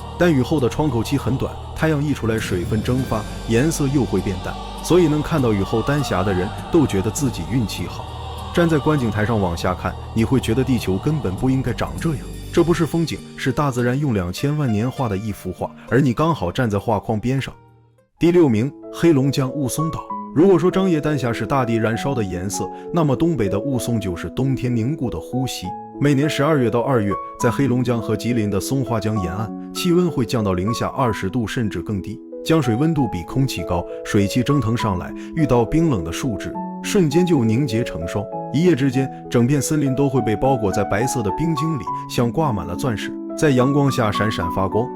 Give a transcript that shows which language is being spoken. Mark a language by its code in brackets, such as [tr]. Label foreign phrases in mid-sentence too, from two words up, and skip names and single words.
[zh] 但雨後的窗口期很短，太陽一出來，水分蒸發，顏色又會變淡，所以能看到雨後丹霞的人都覺得自己運氣好。站在觀景台上往下看，你會覺得地球根本不應該長這樣。這不是風景，是大自然用2000萬年畫的一幅畫，而你剛好站在畫框邊上。第6名，黑龍江霧凇島。如果說張掖丹霞是大地燃燒的顏色，那麼東北的霧凇就是冬天凝固的呼吸。每年12月到2月，在黑龍江和吉林的松花江沿岸，氣溫會降到-20度甚至更低，江水溫度比空氣高，水汽蒸騰上來，遇到冰冷的樹脂，瞬間就凝結成霜。一夜之間，整片森林都會被包裹在白色的冰晶裡，像掛滿了鑽石，在陽光下閃閃發光。